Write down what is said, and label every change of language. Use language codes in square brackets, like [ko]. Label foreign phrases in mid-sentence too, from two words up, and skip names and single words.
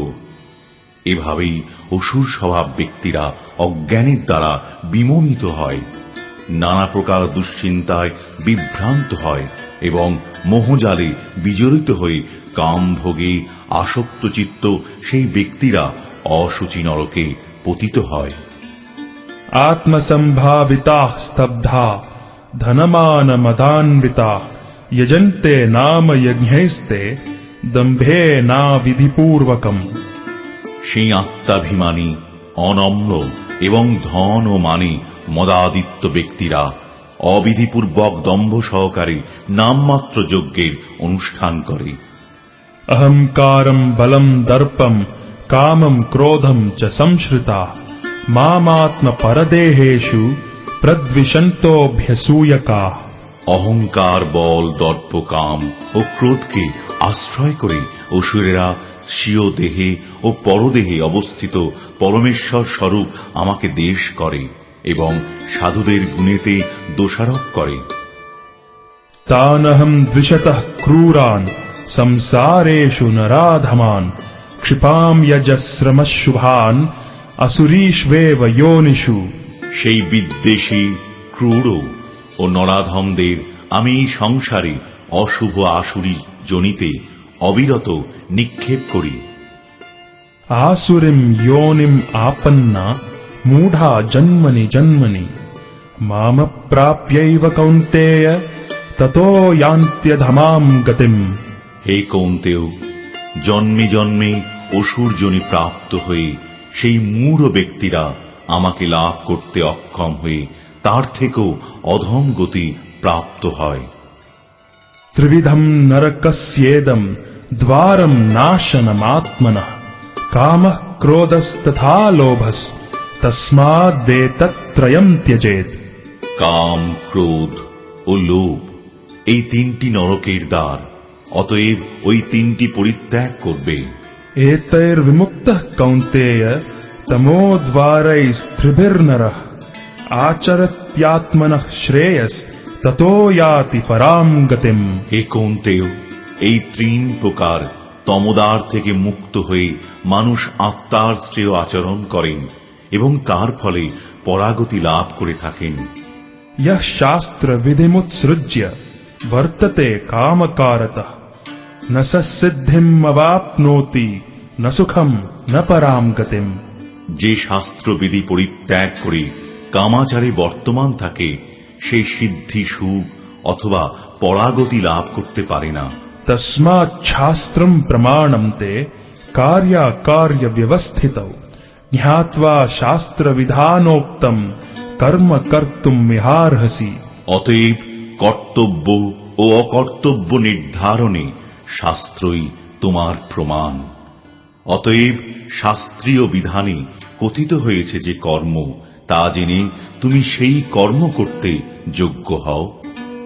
[bn] এভাবেই অসুর স্বভাব ব্যক্তিরা অজ্ঞানের দ্বারা বিমোহিত হয়, নানা প্রকার দুশ্চিন্তায় বিভ্রান্ত হয় এবং মোহজালে বিজড়িত হয়ে কাম ভোগে আসক্ত চিত্ত সেই ব্যক্তিরা অশুচি নরকে পতিত হয়। [sa] आत्मसम्भाविताः स्तब्धा धनमानमदान्विताः यजन्ते नाम यज्ञैस्ते दम्भेनाविधिपूर्वकम्। [bn] সেই আত্মাভিমানী, অনম্র এবং ধন ও মানে মদাদিত্য ব্যক্তিরা অবিধিপূর্বক দম্ভ সহকারে নামমাত্র যজ্ঞের অনুষ্ঠান করে। [sa] अहंकारं बलं दर्पं कामं क्रोधं च संश्रिताः मामात्मपरदेहेषु प्रद्विषन्तोऽभ्यसूयकाः। [bn] অহংকার, বল, দর্প, কাম ও ক্রোধকে আশ্রয় করে অসুরেরা স্বীয় দেহে ও পরদেহে অবস্থিত পরমেশ্বর স্বরূপ আমাকে দেশ করে এবং সাধুদের গুণেতে দোষারোপ করে। [sa] तानहं द्विषतः क्रूरान् संसारेषु नराधमान् क्षिपां यजस्रमशुभान् असुरीष्वेव योनिषु। [bn] সেই বিদ্বেষী, ক্রূর ও নরাধমদের আমি সংসারে অশুভ আসুরি জনিতে অবিরত নিক্ষেপ করি। [sa] आसुरीं योनिम् आपन्ना मूढा जन्मनि जन्मनि मामप्राप्यैव कौन्तेय ततो यान्त्यधमां गतिम्। [bn] হে কৌন্তেয়, জন্মে জন্মে অসুর যোনি প্রাপ্ত হয়ে সেই মূঢ় ব্যক্তিরা আমাকে লাভ করতে অক্ষম হয়ে তার থেকেও অধম গতি প্রাপ্ত হয়। [sa] त्रिविधं नरकस्येदं द्वारं नाशनमात्मनः कामः क्रोधस्तथा लोभस् तस्मादेतत्त्रयं त्यजेत्। [bn] কাম, ক্রোধ ও লোভ এই তিনটি নরকের দ্বার, অতএব ওই তিনটি পরিত্যাগ করবে। [sa] एतैर्विमुक्तः कौन्तेय तमोद्वारैस्त्रिभिर्नरः आचरत्यात्मनः श्रेयस् ततो याति परां गतिम्। [bn] হে কৌন্তেয়, এই তিন প্রকার তমোদ্বার থেকে মুক্ত হয়ে মানুষ আত্মার শ্রেয় আচরণ করেন এবং তার ফলে পরাগতি লাভ করে থাকেন। [sa] यः शास्त्रविधिमुत्सृज्य वर्तते कामकारतः न स सिद्धिम् अवाप्नोति न सुखम न पराम गतिम। [bn] যে শাস্ত্রবিধি পরিত্যাগ করে কামাচারে বর্তমান থাকে সেই সিদ্ধি সুখ অথবা পরাগতি লাভ করতে পারে না। [sa] तस्मात् शास्त्रम् प्रमाणं ते कार्याकार्य व्यवस्थितौ ज्ञात्वा शास्त्र विधानोक्तम कर्म कर्तुम् मिहार्हसि। [bn] অতএব কর্তব্য ও অকর্তব্য নির্ধারণে শাস্ত্রই তোমার প্রমাণ। অতএব শাস্ত্রীয় বিধানে কথিত হয়েছে যে কর্ম, তা জেনে তুমি সেই কর্ম করতে যোগ্য হও।